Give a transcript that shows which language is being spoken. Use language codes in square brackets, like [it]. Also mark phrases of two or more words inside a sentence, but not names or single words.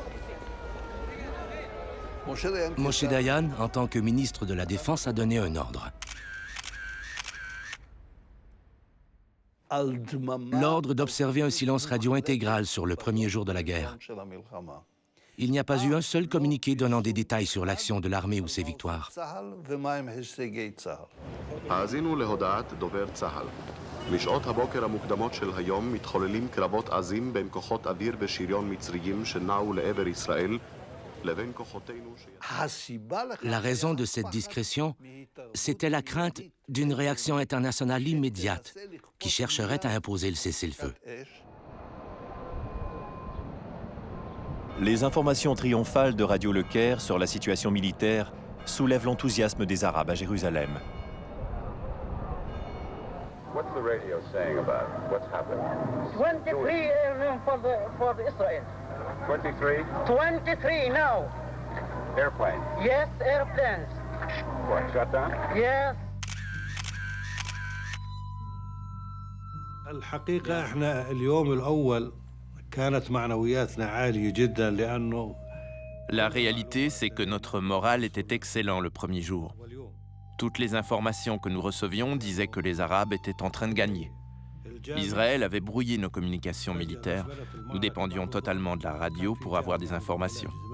[fr] Moshe Dayan, en tant que ministre de la Défense, a donné un ordre. L'ordre d'observer un silence radio intégral sur le premier jour de la guerre. Il n'y a pas eu un seul communiqué donnant des détails sur l'action de l'armée ou ses victoires. [he] משעות הבוקר המוקדמות של היום מתחוללים קרבות עזים בין כוחות אוויר ושריון מצריים שנעו לעבר ישראל לבין כוחותינו [fr] La raison de cette discrétion, c'était la crainte d'une réaction internationale immédiate qui chercherait à imposer le cessez-le-feu. Les informations triomphales de Radio Le Caire sur la situation militaire soulèvent l'enthousiasme des Arabes à Jérusalem. [en] What's the radio saying about what's happening? 23 airmen for Israel. 23? 23 now. Airplanes? Yes, airplanes. What, shut down? Yes. [ar] الحقيقة احنا اليوم الأول كانت معنوياتنا عالية جدا لأنه [fr] La réalité, c'est que notre moral était excellent le premier jour. Toutes les informations que nous recevions disaient que les Arabes étaient en train de gagner. Israël avait brouillé nos communications militaires. Nous dépendions totalement de la radio pour avoir des informations.